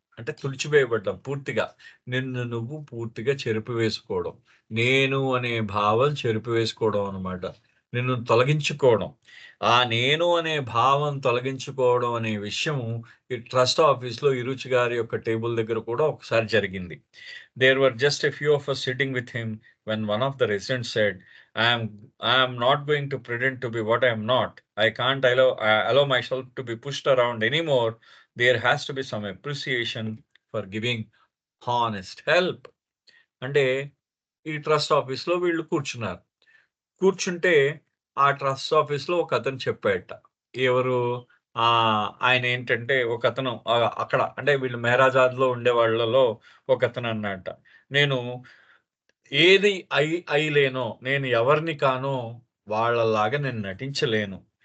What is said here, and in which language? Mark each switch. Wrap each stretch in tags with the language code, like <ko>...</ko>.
<te>అంటే తుడిచివేయబడ్డం పూర్తిగా. నిన్ను నువ్వు పూర్తిగా చెరిపివేసుకోవడం. నేను అనే భావం చెరిపివేసుకోవడం అనమాట. నిన్ను తొలగించుకోవడం. ఆ నేను అనే భావం తొలగించుకోవడం అనే విషయం ఈ ట్రస్ట్ ఆఫీస్‌లో ఇరుచి గారి యొక్క టేబుల్ దగ్గర కూడా ఒకసారి జరిగింది.</te> <en>There were just a few of us sitting with him when one of the residents said, I am not going to pretend to be what I am not. I can't allow myself to be pushed around anymore. There has to be some appreciation for giving honest help.</en> <te>అంటే ఈ trust ఆఫీస్‌లో వీళ్ళు కూర్చున్నారు. కూర్చుంటే ఆ trust ఆఫీస్‌లో ఒకతను చెప్పాడట. ఎవరు ఆయనేంటంటే ఒకతను అక్కడ అంటే వీళ్ళు మెహరాజాద్‌లో ఉండేవాళ్ళలో ఒకతను అన్నాడట. నేను ఏది అయ్యలేనో, నేను ఎవరిని కానో వాళ్ళలాగా నేను నటించలేను.</te>